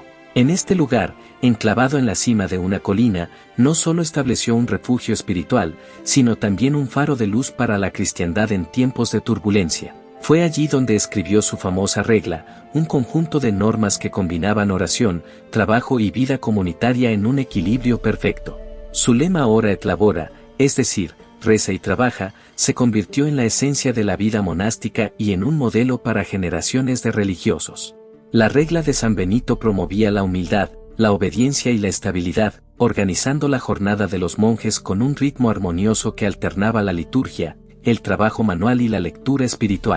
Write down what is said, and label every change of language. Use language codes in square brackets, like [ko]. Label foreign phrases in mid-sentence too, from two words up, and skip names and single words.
[es] En este lugar, enclavado en la cima de una colina, no solo estableció un refugio espiritual, sino también un faro de luz para la cristiandad en tiempos de turbulencia. Fue allí donde escribió su famosa regla, un conjunto de normas que combinaban oración, trabajo y vida comunitaria en un equilibrio perfecto. Su lema [la] ora et labora, [es] es decir, reza y trabaja, se convirtió en la esencia de la vida monástica y en un modelo para generaciones de religiosos. La regla de San Benito promovía la humildad, la obediencia y la estabilidad, organizando la jornada de los monjes con un ritmo armonioso que alternaba la liturgia, el trabajo manual y la lectura espiritual.